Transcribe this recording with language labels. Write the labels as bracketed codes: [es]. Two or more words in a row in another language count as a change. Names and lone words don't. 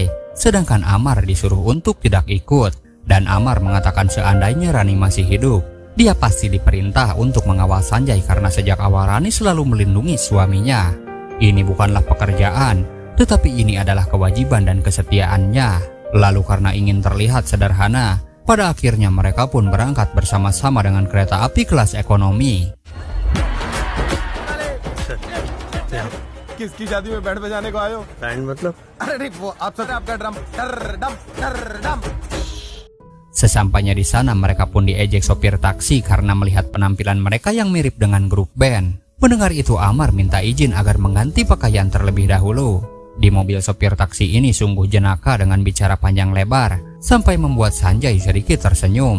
[id] Sedangkan Amar disuruh untuk tidak ikut. Dan Amar mengatakan seandainya Rani masih hidup, dia pasti diperintah untuk mengawal Sanjay karena sejak awal Rani selalu melindungi suaminya. Ini bukanlah pekerjaan, tetapi ini adalah kewajiban dan kesetiaannya. Lalu karena ingin terlihat sederhana, pada akhirnya mereka pun berangkat bersama-sama dengan kereta api kelas ekonomi. [hi] किसकी शादी में बैंड बजाने को आए हो? बैंड मतलब? अरे नहीं, वो आप सब आपका ड्रम डम डम। [id] Sesampainya di sana mereka pun diejek sopir taksi karena melihat penampilan mereka yang mirip dengan grup band. Mendengar itu Amar minta izin agar mengganti pakaian terlebih dahulu. Di mobil sopir taksi ini sungguh jenaka dengan bicara panjang lebar sampai membuat Sanjay sedikit tersenyum.